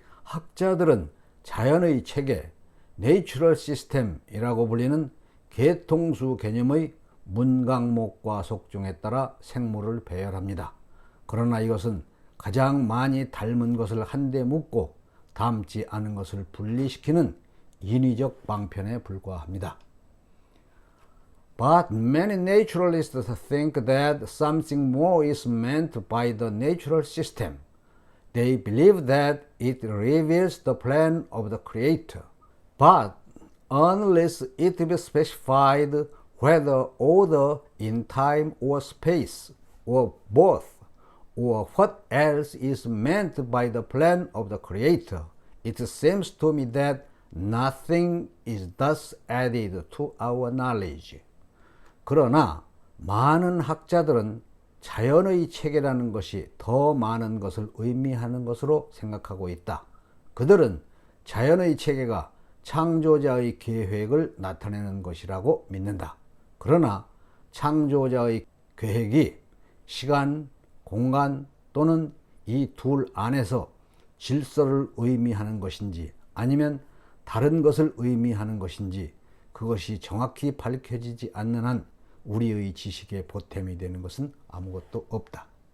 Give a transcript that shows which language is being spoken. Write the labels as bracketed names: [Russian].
[Korean] 학자들은 자연의 체계, 내추럴 시스템이라고 불리는 계통수 개념의 문강목과 속종에 따라 생물을 배열합니다. 그러나 이것은 가장 많이 닮은 것을 한데 묶고 닮지 않은 것을 분리시키는 인위적 방편에 불과합니다. [English] But many naturalists think that something more is meant by the natural system. They believe that it reveals the plan of the Creator. But unless it be specified whether order in time or space, or both, or what else is meant by the plan of the Creator, it seems to me that nothing is thus added to our knowledge. [Korean] 그러나 많은 학자들은 자연의 체계라는 것이 더 많은 것을 의미하는 것으로 생각하고 있다. 그들은 자연의 체계가 창조자의 계획을 나타내는 것이라고 믿는다. 그러나 창조자의 계획이 시간, 공간 또는 이 둘 안에서 질서를 의미하는 것인지 아니면 다른 것을 의미하는 것인지 그것이 정확히 밝혀지지 않는 한 우리의 지식에 보탬이 되는 것은 아무것도 없다.